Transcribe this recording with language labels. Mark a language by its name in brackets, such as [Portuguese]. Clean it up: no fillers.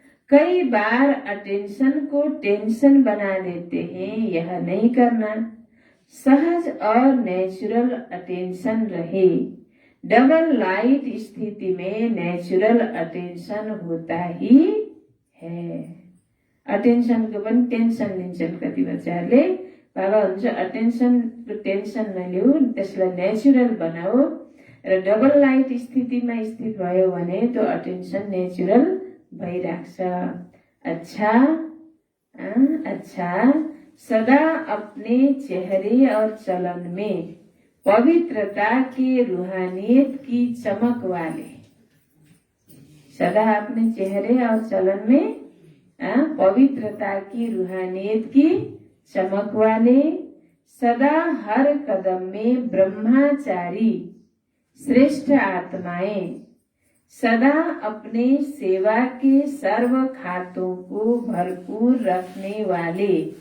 [Hindi] कई बार अटेंशन को टेंशन बना देते हैं, यह नहीं करना। सहज और नेचुरल अटेंशन रहे। डबल लाइट स्थिति में नेचुरल अटेंशन होता ही है। [Nepali] अटेंशन को पनि टेंशन लिन्छन् कति बच्चाहरूले। बाबा हुन्छ अटेंशन को टेंशन नलिऊ, त्यसलाई नेचुरल बनाऊ र डबल लाइट स्थितिमा स्थित भयो भने तो अटेंशन नेचुरल भइराख्छ। [Hindi] अच्छा, सदा अपने चेहरे और चलन में पवित्रता के रूहानियत की चमक वाले, सदा अपने चेहरे और चलन में पवित्रता की रूहानियत की चमक वाले, सदा हर कदम में ब्रह्मचारी श्रेष्ठ आत्माएं, सदा अपने सेवा के सर्व खातों को भरपूर रखने वाले,